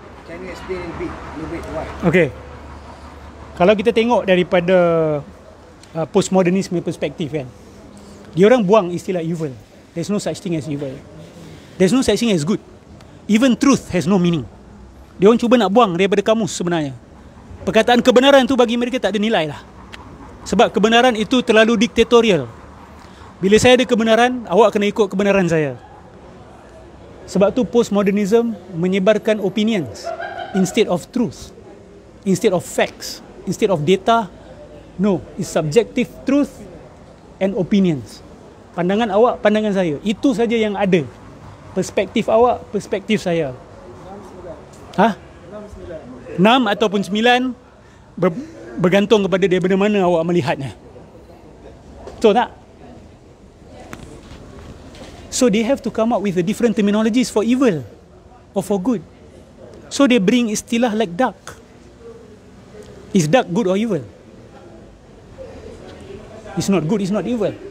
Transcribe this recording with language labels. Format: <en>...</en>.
<en>Can you explain a little bit why?</en> <ms>Okay. Kalau kita tengok daripada postmodernisme perspektif kan, dia orang buang istilah evil.</ms> <en>There's no such thing as evil. There's no such thing as good. Even truth has no meaning.</en> <ms>Dia orang cuba nak buang daripada kamus sebenarnya. Perkataan kebenaran tu bagi mereka tak ada nilai lah. Sebab kebenaran itu terlalu diktatorial. Bila saya ada kebenaran, awak kena ikut kebenaran saya. Sebab tu postmodernism menyebarkan</ms> <en>opinions instead of truth, instead of facts, instead of data. No, it's subjective truth and opinions.</en> <ms>Pandangan awak, pandangan saya. Itu saja yang ada. Perspektif awak, perspektif saya. 6 ataupun 9 bergantung kepada daripada mana awak melihatnya. Betul tak?</ms> <en>So they have to come up with the different terminologies for evil or for good. So they bring istilah like dark. Is dark good or evil? It's not good, it's not evil.</en>